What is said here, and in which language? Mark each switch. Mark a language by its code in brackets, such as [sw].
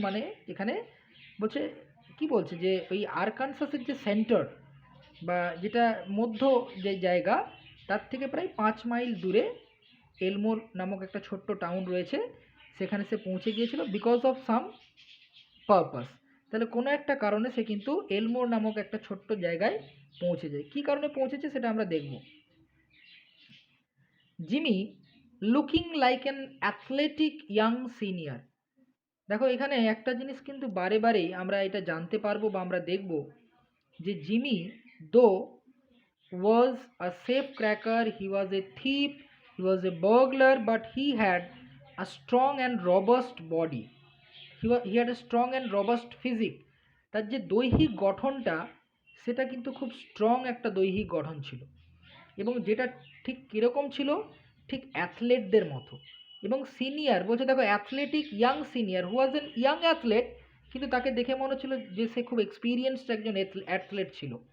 [bn] মানে এখানে বলছে, কি বলছে যে ওই আরকানসাসের যে সেন্টার বা যেটা মধ্য যে জায়গা, তার থেকে প্রায় 5 মাইল দূরে এলমোর নামক একটা ছোট্ট টাউন রয়েছে, সেখানে সে পৌঁছে গিয়েছিল বিকজ অফ সাম পারপাস। তাহলে কোনো একটা কারণে সে কিন্তু এলমোর নামক একটা ছোট্ট জায়গায় পৌঁছে যায়। কী কারণে পৌঁছেছে সেটা আমরা দেখব। [en] Jimmy looking like an athletic young senior. [bn] দেখো এখানে একটা জিনিস কিন্তু বারে বারেই আমরা এটা জানতে পারবো বা আমরা দেখব যে জিমি দো [en] was a safecracker, he was a thief, he was a burglar, but he had a strong and robust body. He had a strong and robust physique। [bn] তার যে দৈহিক গঠনটা সেটা কিন্তু খুব স্ট্রং একটা দৈহিক গঠন ছিল, এবং যেটা ঠিক কীরকম ছিল, ঠিক অ্যাথলেটদের মতো। এবং সিনিয়র বলছে, দেখো athletic young senior, [en] who was an young athlete, [bn] কিন্তু তাকে দেখে মনে হচ্ছিল যে সে খুব এক্সপিরিয়েন্সড একজন অ্যাথলেট ছিল।